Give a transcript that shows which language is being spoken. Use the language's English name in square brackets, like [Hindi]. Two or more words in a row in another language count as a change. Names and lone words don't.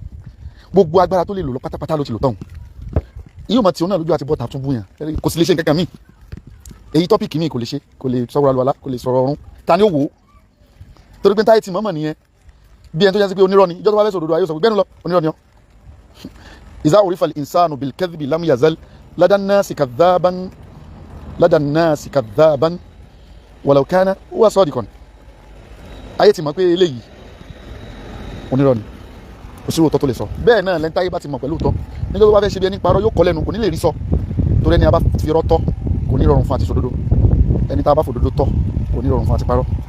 [Yoruba] gbogbo agbára tó lè lò lọ pátápátá ló ti lò tán. yíò mọ̀ tí òun náà lójú àti bọ́ta tún bú yàn, kò sì lè ṣe nǹkan kan míì. èyí tọ́pìkì míì kò lè ṣe, kò lè sọ̀rọ̀ àlùwàlá, kò lè sọ̀rọ̀ ọ̀run, ta ni ó wò ó? torí pé táyé ti mọ̀mọ̀ nìyẹn, bí ẹni tó yẹ sí pé onírọ́ ni, ìjọ́ tó bá fẹ́ sòdodo ayé sọ pé gbẹ́nu lọ onírọ́ ni ọ́. [Arabic] إذا عرف الإنسان بالكذب لم يزل لدى الناس كاذبا ولو كان هو صادقا. [Yoruba] ayé ti mọ̀ pé eléyìí onírọ́ ni, òṣèré òtọ́ tó lè sọ. bẹ́ẹ̀ náà lẹ́ni táyé bá ti mọ̀ pẹ̀lú òtọ́, nígbà tó bá fẹ́ ṣe bí ẹni parọ́ yóò kọ́ lẹ́nu, kò ní lè rí sọ, torí ẹni a bá fi irọ́ tọ́ kò ní rọrùn fún àti sòdodo, ẹni tá a bá fòdodo tọ́ kò ní rọrùn fún àti parọ́.